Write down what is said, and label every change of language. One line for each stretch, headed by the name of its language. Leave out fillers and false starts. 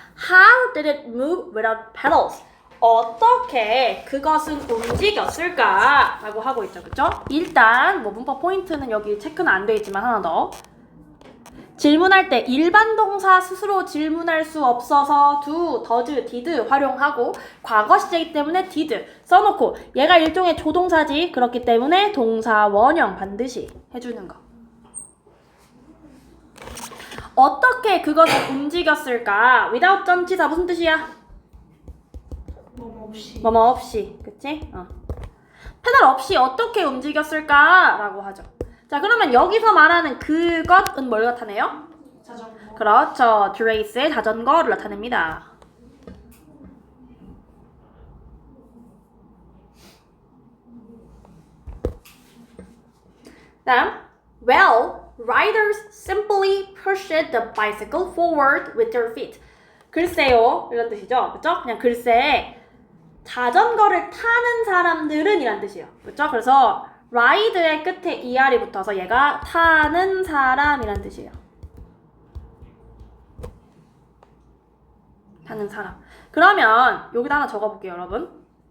English: How did it move without pedals?
Korean: 어떻게 그것은 움직였을까? 라고 하고 있죠. 그쵸? 일단 뭐 문법 포인트는 여기 체크는 안 돼 있지만 하나 더. 질문할 때 일반 동사 스스로 질문할 수 없어서 do, does, did 활용하고 과거 시제이기 때문에 did 써놓고 얘가 일종의 조동사지. 그렇기 때문에 동사 원형 반드시 해주는 거. 어떻게 그것을 움직였을까? without 전치사 무슨 뜻이야? 뭐뭐 없이. 그치? 페달 없이 어떻게 움직였을까? 라고 하죠. 자, 그러면 여기서 말하는 그것은 뭘 나타내요? 자전거. 그렇죠. 드레이스의 자전거를 나타냅니다. 다음,
English: well, riders simply pushed the bicycle forward with their feet.
Korean: 글쎄요, 이런 뜻이죠. 그렇죠? 그냥 글쎄, 자전거를 타는 사람들은 이란 뜻이에요. 그렇죠? 그래서 ride의 끝에 er이 붙어서 얘가 타는 사람이란 뜻이에요. 타는 사람. 그러면 여기다 하나 적어볼게요, 여러분.